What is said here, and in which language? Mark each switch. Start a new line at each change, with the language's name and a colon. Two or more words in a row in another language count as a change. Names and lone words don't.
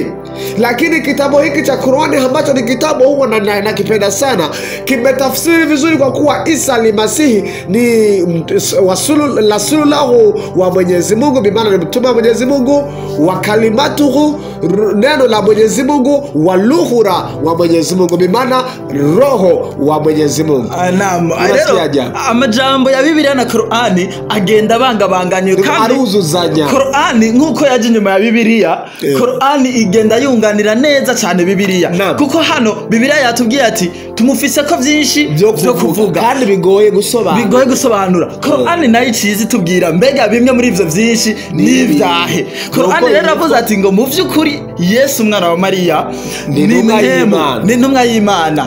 Swahili: Lakini kitabu hiki cha Qur'ani ambacho ni kitabu huwa nakipenda sana, kimetafsiri vizuri kwa kuwa Isa Masihi ni rasulullahu wa Mwenyezi Mungu, bimaana ni mtume wa Mwenyezi Mungu,
Arabic: وكلمته,
Swahili: neno la Mwenyezi Mungu, wa lughura wa Mwenyezi Mungu, bimaana roho wa Mwenyezi Mungu.
Rundi: Naam, amajambo ya Biblia na Qur'ani agenda bangabanganye kandi aruzuzanya. Qur'ani nkuko yaje nyuma ya Biblia, Qur'ani igenda yunganira neza cyane Biblia. Kuko hano Biblia yatubwiye ati tumufise ko vyinshi byo kuvuga kandi bigoye gusobanura. Qur'ani nayo icizi tubwira mbega bimwe muri ivyo vyinshi ni vyahe. Qur'ani rero avuze ati ngo mu vy'ukuri Yesu mwana wa Maria ni ntumwa y'Imana,